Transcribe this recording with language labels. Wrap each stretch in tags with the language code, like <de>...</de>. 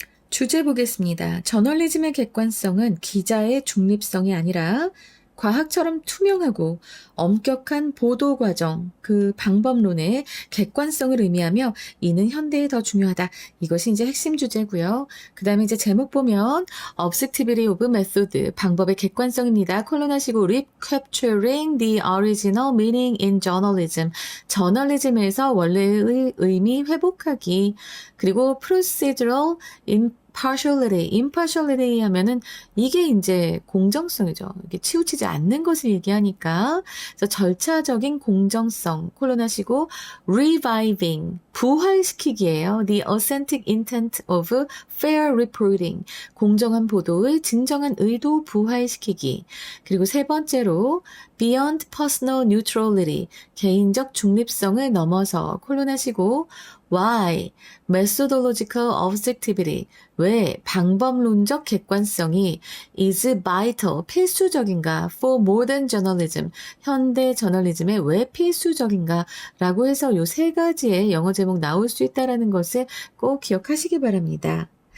<ko>주제 보겠습니다. 저널리즘의 객관성은 기자의 중립성이 아니라 과학처럼 투명하고 엄격한 보도 과정, 그 방법론의 객관성을 의미하며 이는 현대에 더 중요하다. 이것이 이제 핵심 주제고요. 그 다음에 이제 제목 보면</ko> <en>Objectivity of Method,</en> <ko>방법의 객관성입니다.</ko> <en>콜론하시고 Recapturing the Original Meaning in Journalism,</en> <ko>저널리즘에서 원래의 의미 회복하기. 그리고</ko> <en>Procedural impartiality</en> <ko>하면은 이게 이제 공정성이죠. 이게 치우치지 않는 것을 얘기하니까. 그래서 절차적인 공정성, 콜론하시고 reviving, 부활시키기예요.</ko> <en>The authentic intent of fair reporting,</en> <ko>공정한 보도의 진정한 의도 부활시키기. 그리고 세 번째로</ko> <en>beyond personal neutrality,</en> <ko>개인적 중립성을 넘어서 콜론하시고</ko> <en>why, methodological objectivity,</en> <ko>왜 방법론적 객관성이</ko> <en>is vital,</en> <ko>필수적인가</ko> <en>for modern journalism,</en> <ko>현대 저널리즘에 왜 필수적인가 라고 해서 요 세 가지의 영어 제목 나올 수 있다는 것을 꼭 기억하시기 바랍니다.</ko>